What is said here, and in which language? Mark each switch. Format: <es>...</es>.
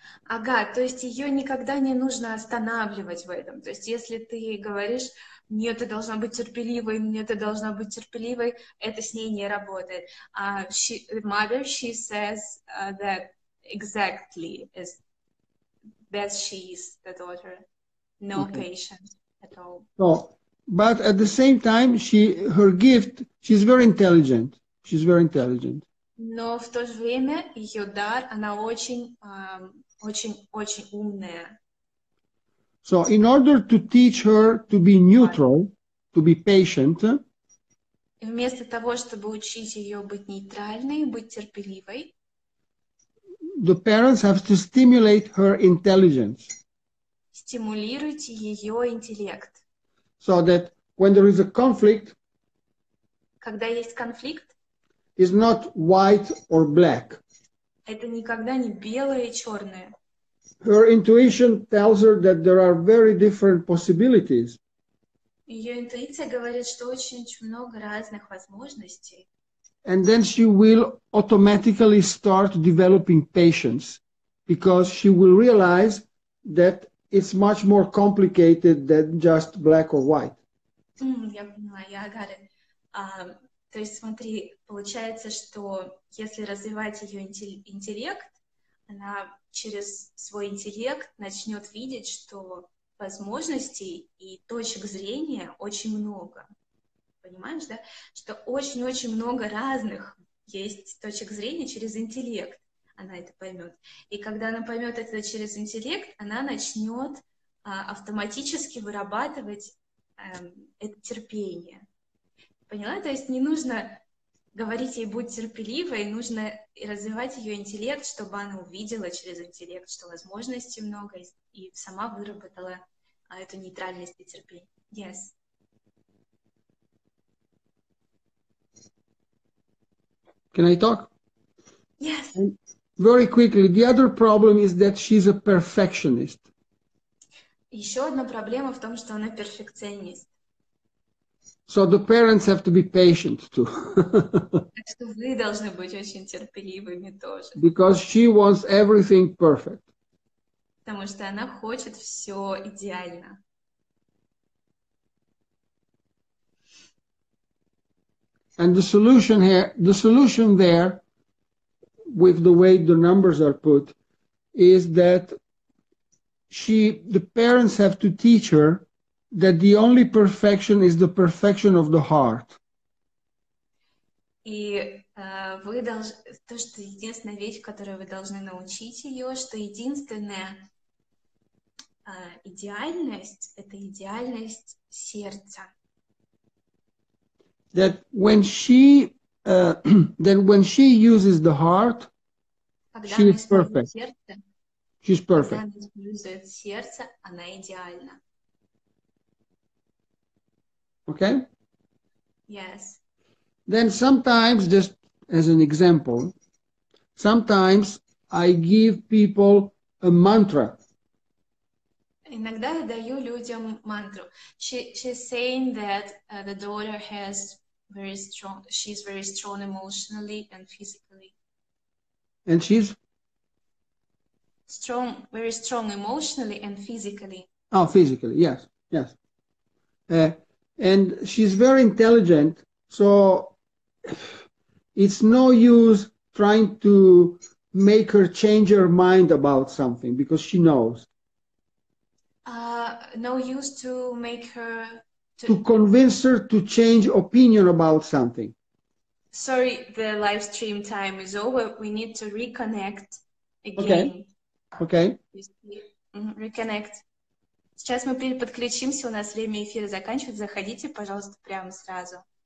<ru>Ага, то есть ее никогда не нужно останавливать в этом. То есть если ты говоришь, нет, ты должна быть терпеливой, нет, ты должна быть терпеливой, это с ней не работает.</ru> <en>Mother, she says that exactly is that she is the daughter. No patience at all. So, but at the same time, her gift, she's very intelligent. She's very intelligent.</en> <ru>Но в то же время ее дар, она очень, очень умная.</ru> <en>So in order to teach her to be neutral, to be patient,</en> <ru>И вместо того, чтобы учить ее быть нейтральной, быть терпеливой,</ru> <en>the parents have to stimulate her intelligence.</en> <ru>стимулируйте ее интеллект.</ru> <en>So that when there is a conflict,</en> <ru>Когда есть конфликт,</ru> <en>it's not white or black.</en> <ru>это никогда не белое и черное.</ru> <en>Her intuition tells her that there are very different possibilities.</en> <ru>Ее интуиция говорит, что очень много разных возможностей.</ru> <en>And then she will automatically start developing patience because she will realize that it's much more complicated than just black or white.</en> <ru>Я поняла, я</ru> <en>got it.</en> <ru>То есть смотри, получается, что если развивать ее интеллект, она через свой интеллект начнет видеть, что возможностей и точек зрения очень много. Понимаешь, да? Что очень-очень много разных есть точек зрения через интеллект. Она это поймет. И когда она поймет это через интеллект, она начнет автоматически вырабатывать это терпение. Поняла? То есть не нужно говорить ей «будь терпеливой», нужно развивать ее интеллект, чтобы она увидела через интеллект, что возможностей много, и сама выработала эту нейтральность и терпение.</ru> <en>Yes. Can I talk? Yes. And very quickly, the other problem is that she's a perfectionist.</en> <ru>Еще одна проблема в том, что она перфекционист.</ru> <en>So the parents have to be patient too.</en> <ru>Так что вы должны быть очень терпеливыми тоже.</ru> <en>Because she wants everything perfect.</en> <ru>Потому что она хочет все идеально.</ru> <en>And the solution there, with the way the numbers are put, is that the parents have to teach her that the only perfection is the perfection of the heart.</en> <ru>И вы должны, то, что единственная вещь, которую вы должны научить ее, что единственная идеальность — это идеальность сердца.</ru> <en>That when she uses the heart, she is perfect. She's perfect.</en> <ru>Когда она использует сердце, она идеальна.</ru> <en>Okay? Yes. Then sometimes, just as an example, sometimes I give people a mantra.</en> <ru>Иногда я даю людям мантру.</ru> <en>She's saying that the daughter has she's very strong emotionally and physically. And she's? Very strong emotionally and physically. Oh, physically, yes. And she's very intelligent, so it's no use trying to make her change her mind about something because she knows. No use to make her... To convince her to change opinion about something. Sorry, the live stream time is over. We need to reconnect again. Okay. Reconnect.</en> <ru>Сейчас мы переподключимся, у нас время эфира заканчивается. Заходите, пожалуйста, прямо сразу.</ru>